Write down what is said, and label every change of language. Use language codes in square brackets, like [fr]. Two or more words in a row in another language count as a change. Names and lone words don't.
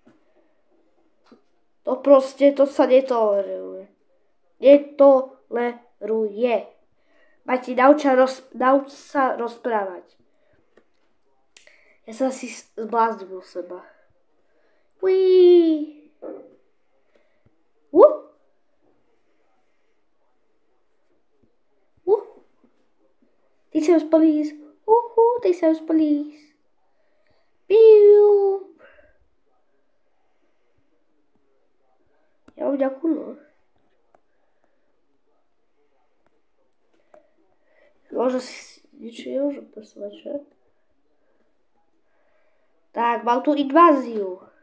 [sk] To proste, to sa netoleruje. Netoleruje. Mati, nauč sa rozprávať. Ja sa asi zblázním u seba. Uííí. [en] They say it was police. They say it was police. Pew. [sk] Ja mám nejakú lož. Možno si niečo nemôžem posúvať, že? Tak, mám tu inváziu.